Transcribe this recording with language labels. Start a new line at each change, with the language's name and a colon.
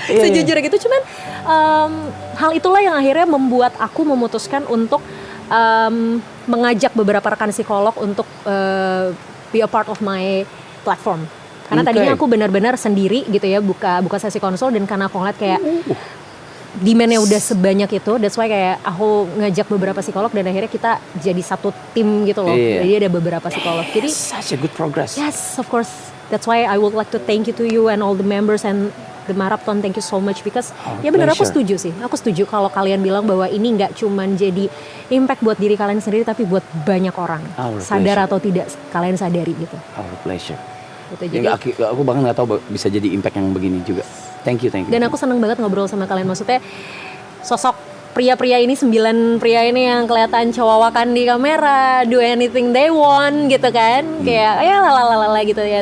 Indonesian: Sejujurnya gitu, cuman hal itulah yang akhirnya membuat aku memutuskan untuk mengajak beberapa rekan psikolog untuk
English: be a part of my platform.
Indonesian: Karena tadinya aku benar-benar sendiri gitu ya, buka sesi konsul, dan karena aku ngeliat kayak demand-nya udah sebanyak itu,
English: that's why
Indonesian: kayak aku ngajak beberapa psikolog dan akhirnya kita jadi satu tim gitu loh. Jadi ada beberapa psikolog. Jadi
English: such a good progress. yes, of course. That's why I would like to thank you to you and all the members and the marathon. Thank you so much because
Indonesian: ya benar, aku setuju sih. Aku setuju kalau kalian bilang bahwa ini nggak cuman jadi impact buat diri kalian sendiri tapi buat banyak orang. Sadar atau tidak kalian sadari gitu.
English: Our pleasure.
Indonesian: Gitu, Ya, aku bahkan nggak tahu bisa jadi impact yang begini juga.
English: Thank you.
Indonesian: Dan aku senang banget ngobrol sama kalian. Maksudnya sosok pria-pria ini, 9 pria ini yang kelihatan cowawakan di kamera,
English: do anything they want
Indonesian: gitu kan, kayak ya lalala gitu ya.